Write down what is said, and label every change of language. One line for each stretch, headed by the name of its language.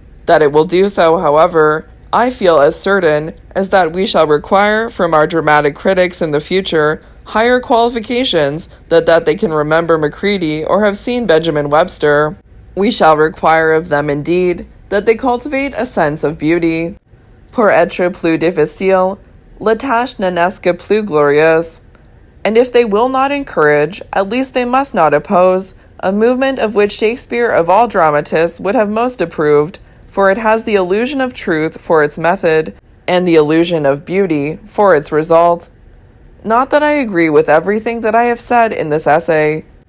English: That it will do so, however, I feel as certain as that we shall require from our dramatic critics in the future higher qualifications than that they can remember Macready or have seen Benjamin Webster. We shall require of them, indeed, that they cultivate a sense of beauty.
French: Pour être plus difficile, la tâche n'esque plus glorieuse.
English: And if they will not encourage, at least they must not oppose, a movement of which Shakespeare of all dramatists would have most approved, for it has the illusion of truth for its method, and the illusion of beauty for its result. Not that I agree with everything that I have said in this essay.